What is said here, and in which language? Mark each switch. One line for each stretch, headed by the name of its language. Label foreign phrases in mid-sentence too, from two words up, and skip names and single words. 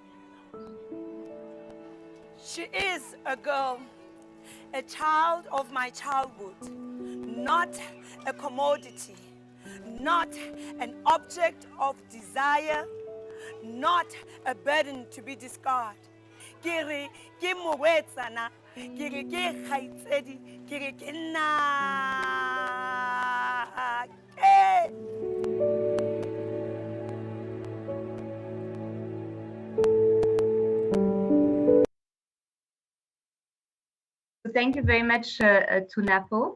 English: She is a girl, a child of my childhood, not a commodity, not an object of desire, not a burden to be discarded.
Tswana: Ke re ke morwetsana, ke re ke kgaitsedi, ke re ke nake.
English: Thank you very much to Napo.